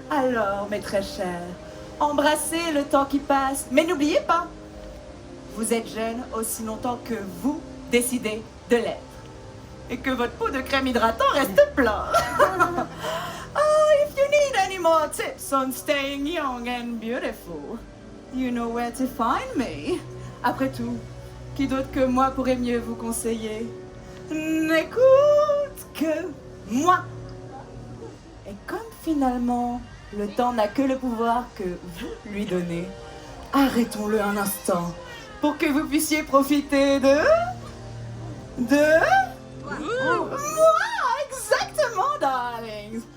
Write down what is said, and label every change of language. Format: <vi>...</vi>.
<fr>Alors, mes très chers, embrassez le temps qui passe, mais n'oubliez pas, vous êtes jeune aussi longtemps que vous décidez de l'être. Et que votre pot de crème hydratant reste plein.</fr> <en>Oh, if you need any more tips on staying young and beautiful, you know where to find me.</en> <fr>Après tout, qui d'autre que moi pourrait mieux vous conseiller? N'écoute que moi. Et comme finalement, le temps n'a que le pouvoir que vous lui donnez, arrêtons-le un instant pour que vous puissiez profiter de moi, exactement, darlings.</fr>